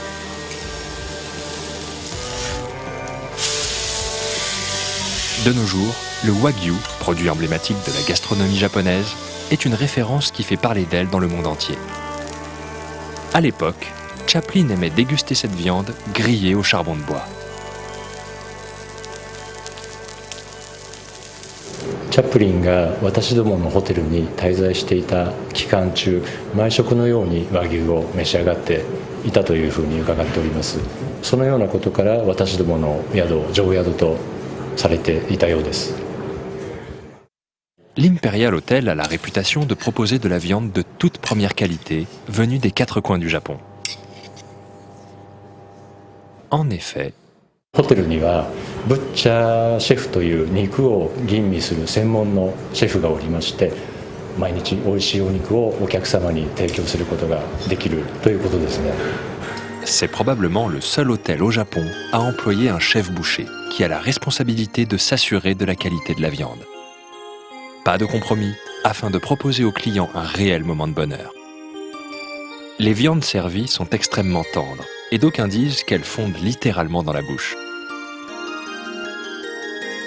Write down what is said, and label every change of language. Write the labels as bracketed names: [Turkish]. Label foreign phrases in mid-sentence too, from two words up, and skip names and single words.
[French] De nos jours, le wagyu, produit emblématique de la gastronomie japonaise, est une référence qui fait parler d'elle dans le monde entier. À l'époque, Chaplin aimait déguster cette viande grillée au charbon de bois. [Japanese] チャップリンが私どものホテルに滞在していた期間中、毎食のように和牛を召し上がっていたというふうに伺っております。そのようなことから私どもの宿を上宿とされていたようです。 [French] L'Imperial Hotel a la réputation de proposer de la viande de toute première qualité, venue des quatre coins du Japon. En effet, [Japanese] ホテルにはブッチャーシェフという肉を吟味する専門のシェフがおりまして、毎日美味しいお肉をお客様に提供することができるということですね。 [French] c'est probablement le seul hôtel au Japon à employer un chef boucher qui a la responsabilité de s'assurer de la qualité de la viande. Pas de compromis, afin de proposer aux clients un réel moment de bonheur. Les viandes servies sont extrêmement tendres, et d'aucuns disent qu'elles fondent littéralement dans la bouche.